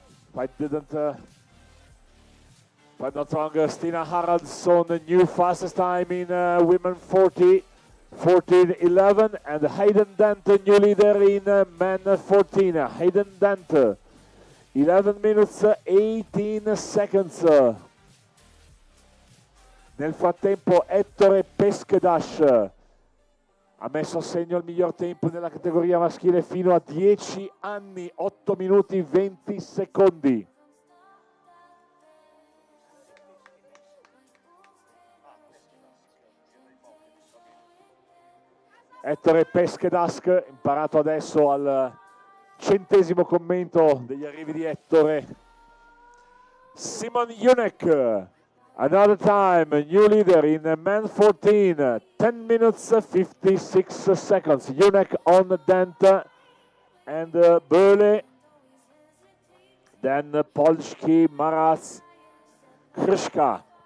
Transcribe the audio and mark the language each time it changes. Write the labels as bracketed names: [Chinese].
[English] If I'm not wrong, Stina Haraldsson, new fastest time in women 40, 14:11, and Hayden Dent, new leader in men 14. Hayden Dent, 11 minutes 18 seconds. [Italian] Nel frattempo Ettore Peskedash ha messo a segno il miglior tempo nella categoria maschile fino a 10 anni, 8 minuti 20 secondi. Ettore Peskedask, imparato adesso al 100° commento degli arrivi di Ettore. [English] Simon Junek, another time, new leader in men 14, 10 minutes 56 seconds. Junek on Dent and Böhle, then Polski, Maras, Krishka.